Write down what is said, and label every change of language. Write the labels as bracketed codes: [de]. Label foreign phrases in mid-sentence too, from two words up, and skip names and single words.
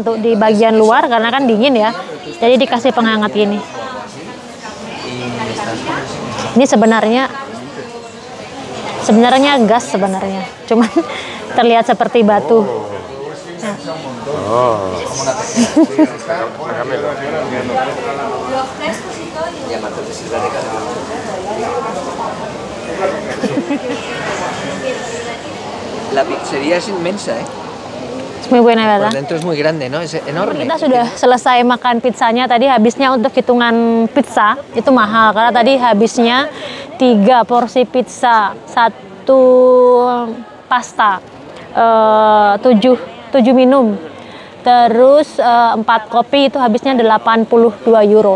[id] untuk di bagian luar karena kan dingin ya, jadi dikasih penghangat gini. Ini sebenarnya gas sebenarnya, cuman terlihat seperti batu. [es] La pizzería es inmensa, ¿eh? Es muy buena, ¿verdad? Por dentro es muy grande, ¿no? Es enorme. [id] Kita sudah selesai makan pizzanya. Tadi habisnya untuk hitungan pizza itu mahal karena tadi habisnya 3 porsi pizza, 1 pasta, 7 minum, terus 4 kopi, itu habisnya 82 euro.